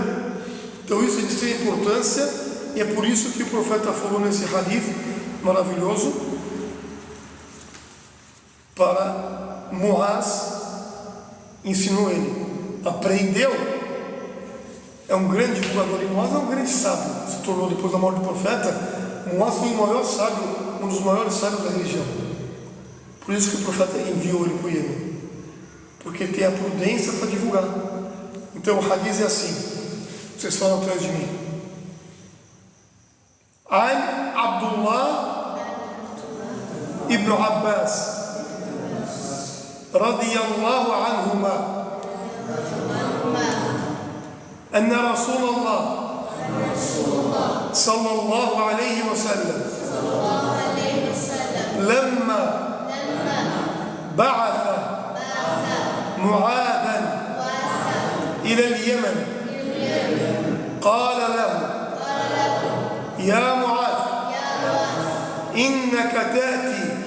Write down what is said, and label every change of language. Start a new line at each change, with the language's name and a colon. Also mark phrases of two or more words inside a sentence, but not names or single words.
Portuguese: Então isso eles têm importância, e é por isso que o profeta falou nesse hadith maravilhoso para Muaz, ensinou ele, aprendeu, é um grande divulgador, e Muaz é um grande sábio, se tornou depois da morte do profeta. Muaz foi o maior sábio, um dos maiores sábios da religião. Por isso que o profeta enviou ele para o Iêmen, porque tem a prudência para divulgar. Então o hadith é assim, vocês falam atrás de mim.
Arabic: عن عبد الله بن عباس رضي الله عنهما أن رسول الله صلى الله عليه وسلم لما بعث معاذا إلى اليمن قال له يا معاذ إنك تأتي